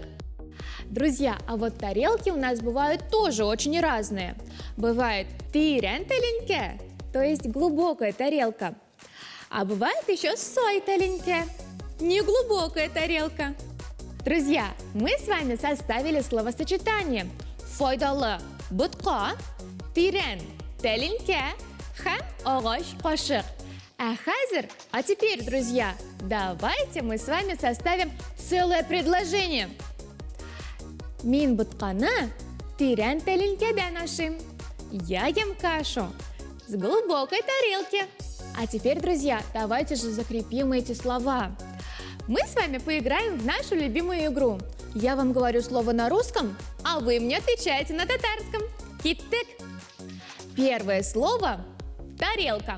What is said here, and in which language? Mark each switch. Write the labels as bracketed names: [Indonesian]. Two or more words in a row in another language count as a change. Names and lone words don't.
[Russian] Друзья, а вот тарелки у нас бывают тоже очень разные. Бывает [Tatar] тирен теленке, [Russian] то есть глубокая тарелка. А бывает еще [Tatar] сой теленке, [Russian] неглубокая тарелка. Друзья, мы с вами составили словосочетание [Tatar] файдалы бутка, тирен теленке, һәм агач кашек. [Russian] А теперь, друзья, давайте мы с вами составим целое предложение. [Tatar] Мин бутканы тирен теленкеден ашим. [Russian] Я ем кашу с глубокой тарелки. А теперь, друзья, давайте же закрепим эти слова. Мы с вами поиграем в нашу любимую игру. Я вам говорю слово на русском, а вы мне отвечаете на татарском. Киттек. Первое слово – тарелка.